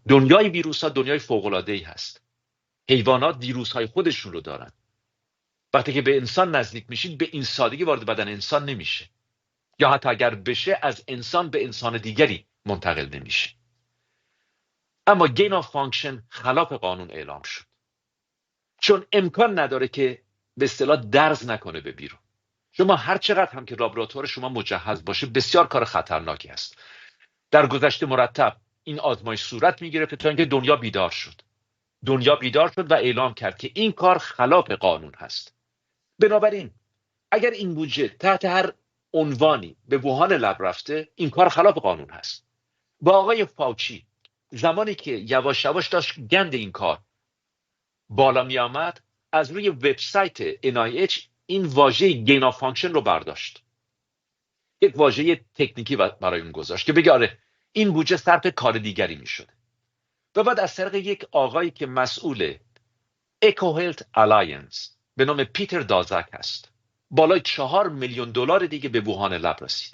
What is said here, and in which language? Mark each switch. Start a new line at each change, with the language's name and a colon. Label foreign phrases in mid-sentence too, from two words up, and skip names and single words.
Persian: دنیای ویروس ها دنیای فوق العاده ای هست. حیوانات ویروس های خودشون رو دارن. وقتی که به انسان نزدیک میشید به این سادگی وارد بدن انسان نمیشه، یا حتی اگر بشه از انسان به انسان دیگری منتقل نمیشه. اما
English: gain of function
Persian: خلاف قانون اعلام شد، چون امکان نداره که به اصطلاح درز نکنه به بیرون. شما هر چقدر هم که لابراتوار شما مجهز باشه بسیار کار خطرناکی است. در گذشته مرتب این آزمایش صورت میگرفت تا اینکه دنیا بیدار شد و اعلام کرد که این کار خلاف قانون هست. بنابراین اگر این بودجه تحت هر عنوانی به ووهان لب رفته، این کار خلاف قانون هست. با آقای فاوچی زمانی که یواش یواش داشت گند این کار بالا می آمد، از روی وبسایت NIH این واژه
English: gain of function
Persian: رو برداشت، یک واژه تکنیکی برای اون گذاشت که بگه آره این بودجه صرف کار دیگری می شده. و بعد از طریق یک آقایی که مسئول EcoHealth Alliance به نام پیتر دازک هست، بالای $4 میلیون دیگه به ووهان لب رسید.